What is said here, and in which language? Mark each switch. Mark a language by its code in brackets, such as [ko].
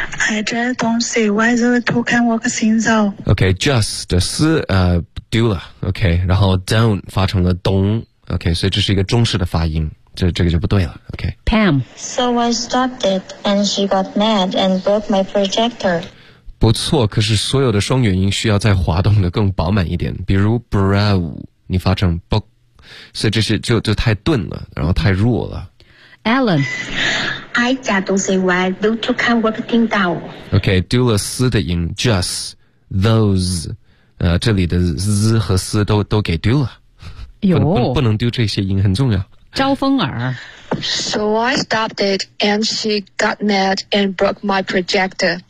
[en] I just don't see why the two can work things out [zh] OK [en] just [zh] 是、do 了 OK 然后 [en] don't [zh] 发成了 don't OK 所以这是一个中式的发音这个就不对了 OK [en] Pam So I stopped it and she got mad and broke my projector [zh] 不错可是所有的双元音需要再滑动的更饱满一点比如 [en] bro [zh] 你发成 [en] book [zh] 所以这些就太钝了然后太弱了 [en] Alan I just don't see why those two can work things out [zh] OK do 了 s 的音 [en] just those [zh] 这里的 z 和 s 都给丢了有不能丢这些音很重要招风耳 [en] So I stopped it and she got mad and broke my projector